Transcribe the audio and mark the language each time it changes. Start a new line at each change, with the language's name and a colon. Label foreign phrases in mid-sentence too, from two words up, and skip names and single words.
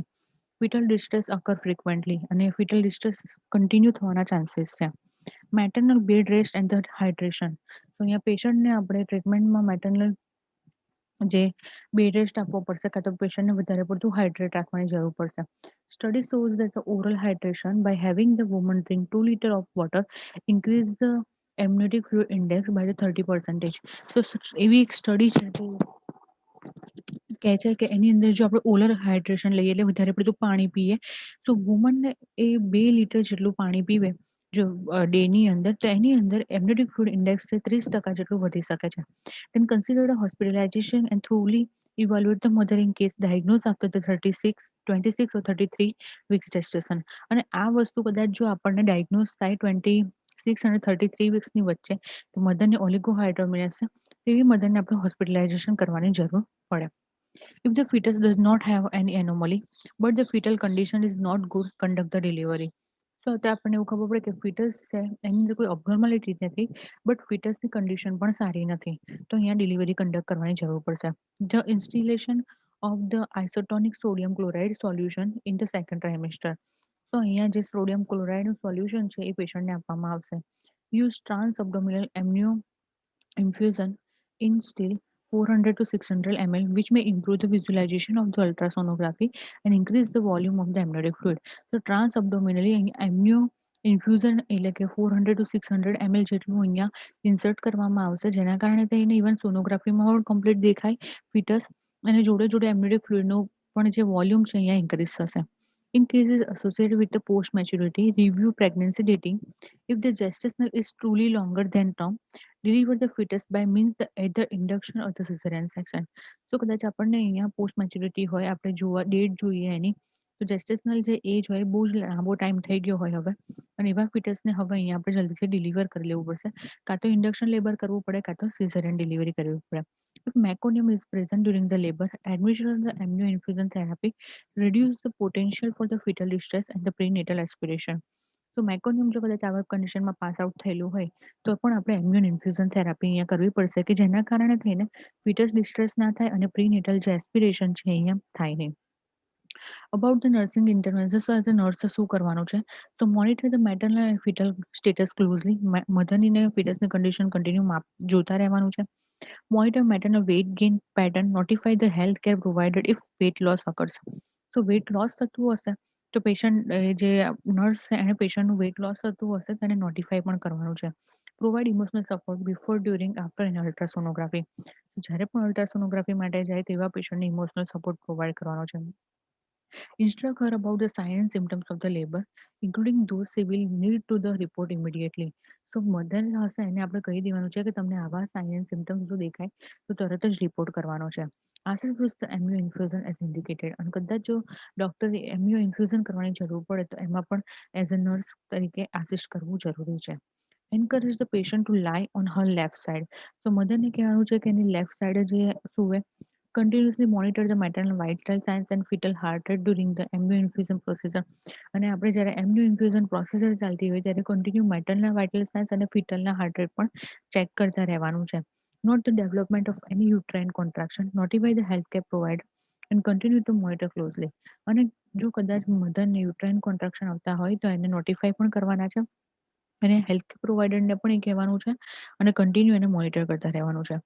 English: fetal distress occur frequently, અને fetal distress continue
Gujarati: થવાના ચાન્સીસ છે.
English: maternal bed rest and the hydration,
Gujarati: તો અહીંયા પેશન્ટને આપણે ટ્રીટમેન્ટમાં મેટર્નલ જે
English: bed rest
Gujarati: આપવો પડશે, કાં તો પેશન્ટને વધારે પડતું હાઇડ્રેટ રાખવાની જરૂર પડશે.
English: study shows that the oral hydration by having the woman drink 2 liters of water increase the amniotic fluid index by the 30%.
Gujarati: તો એવી એક સ્ટડી છે જે કહે છે કે એની અંદર જો આપણે
English: oral hydration
Gujarati: લઈએ એટલે વધારે પડતું પાણી પીએ, તો વુમનને એ 2 લીટર જેટલું પાણી પીવે જો ડેની અંદર, તો એની અંદર
English: amniotic fluid index
Gujarati: 30% જેટલું વધી શકે છે.
English: Then consider the hospitalization and thoroughly evaluate the mother in case diagnosed after the 26 or 33 weeks gestation.
Gujarati: અને આ વસ્તુ કદાચ જો આપણને ડાયગ્નોઝ થાય 26 અને 33 વીક્સની વચ્ચે, તો મધરને ઓલિગોહાઇડ્રોમિનસ છે, તેવી મધરને આપણે હોસ્પિટલાઇઝેશન કરવાની જરૂર પડે.
English: If the fetus does not have any anomaly, but the fetal condition is not good, conduct the delivery.
Gujarati: તો અત્યારે આપણને એવું ખબર પડે કે ફીટસ છે એની અંદર કોઈ અબનોર્માલિટી નથી, બટ ફીટસની કન્ડિશન પણ સારી નથી, તો અહીંયા
English: delivery conduct
Gujarati: કરવાની જરૂર પડશે.
English: the instillation of the isotonic sodium chloride solution in the second trimester,
Gujarati: તો અહીંયા જે સોડિયમ ક્લોરાઇડનું સોલ્યુશન છે એ પેશન્ટને આપવામાં આવશે.
English: use trans abdominal amnio infusion in still 400 to 600 ml, which may improve the visualization of the ultrasonography and increase the volume of the amniotic fluid. So transabdominally amnio
Gujarati: ઇન્ફ્યુઝન એટલે કે 400 to 600 ml જેટલું અહીંયા ઇન્સર્ટ કરવામાં આવશે, જેના કારણે થઈને ઇવન સોનોગ્રાફીમાં પણ કમ્પ્લીટ દેખાય ફીટસ, અને જોડે જોડે એમ્નિયોટિક ફ્લુઇડનું પણ જે વોલ્યુમ છે અહીંયા ઇન્ક્રીઝ થશે.
English: In cases associated with the post maturity, review pregnancy dating. If the gestational is truly longer than term, deliver the fetus by means the either induction or the cesarean section.
Gujarati: તો કદાચ આપણને અહીંયા
English: post maturity
Gujarati: હોય, આપણે જોવા ડેટ જોઈએ એની, તો જેસ્ટેશનલ જે એજ હોય બહુ જ લાંબો ટાઈમ થઈ ગયો હોય હવે, અને એવા ફીટસને હવે અહીંયા આપણે જલ્દીથી ડિલિવર કરી લેવું પડશે, કાં તો
English: induction labor
Gujarati: કરવું પડે, કાં તો
English: cesarean delivery
Gujarati: કરવી પડે.
English: If meconium is present during the labor, admission of the amnio infusion therapy reduce the potential for the fetal distress and the prenatal aspiration.
Gujarati: તો મેકોનિયમ જો કદાચ આવા કન્ડિશનમાં
English: pass out
Gujarati: થયેલું હોય, તો પણ આપણે
English: amnion infusion therapy
Gujarati: અહીંયા કરવી પડશે, કે જેના કારણે થઈને
English: fetus distress
Gujarati: ના થાય અને પ્રીનેટલ જે એસ્પિરેશન છે અહીંયા થાય નહીં.
English: about the nursing intervention, so as a nurse
Gujarati: શું કરવાનું છે, તો
English: monitor the maternal and fetal status closely,
Gujarati: મધરની ને ફીટસની કન્ડિશન કન્ટિન્યુ માપ જોતા રહેવાનું છે.
English: Monitor maternal weight gain pattern, notify the healthcare provider if weight loss occurs.
Gujarati: તો
English: weight loss
Gujarati: થતું હશે તો પેશન્ટ જે નર્સ છે એને પેશન્ટનું
English: weight loss
Gujarati: થતું હશે તેને નોટિફાઈ પણ કરવાનું છે.
English: provide emotional support before, during, after an ultrasonography.
Gujarati: જ્યારે પણ અલ્ટ્રાસોનોગ્રાફી માટે જાય તેવા પેશન્ટને
English: emotional support provide
Gujarati: કરવાનો છે.
English: Instruct her about the signs and symptoms of the labor, including those she will need to the report immediately.
Gujarati: તો મધર હશે એને આપણે કહી દેવાનું છે કે તમને આવા
English: sign and symptoms
Gujarati: જો દેખાય તો તરત જ રિપોર્ટ કરવાનો છે.
English: assist with the amnio infusion as indicated,
Gujarati: અને કદાચ જો ડૉક્ટરે
English: amnio infusion
Gujarati: કરવાની જરૂર પડે તો એમાં પણ
English: as a nurse
Gujarati: તરીકે આસિસ્ટ કરવું જરૂરી છે.
English: encourage the patient to lie on her left side,
Gujarati: તો મધરને કહેવાનું છે કે એની
English: left side
Gujarati: જે સૂવે.
English: Continuously monitor the maternal vital signs and fetal heart rate during the amnio infusion procedure.
Gujarati: અને આપણે જ્યારે
English: amnio infusion processor
Gujarati: ચાલતી હોય ત્યારે કન્ટિન્યુ મેટરના
English: vital signs
Gujarati: અને ફીટલના
English: heart rate
Gujarati: પણ ચેક કરતા રહેવાનું છે.
English: note the development of any uterine contraction, notify the health care provider and continue to monitor closely.
Gujarati: અને જો કદાચ મધરને
English: uterine contraction
Gujarati: આવતા હોય તો એને નોટિફાઈ પણ કરવાના છે, અને હેલ્થ પ્રોવાઈડરને પણ એ કહેવાનું છે અને કન્ટિન્યુ એને મોનિટર કરતા રહેવાનું છે.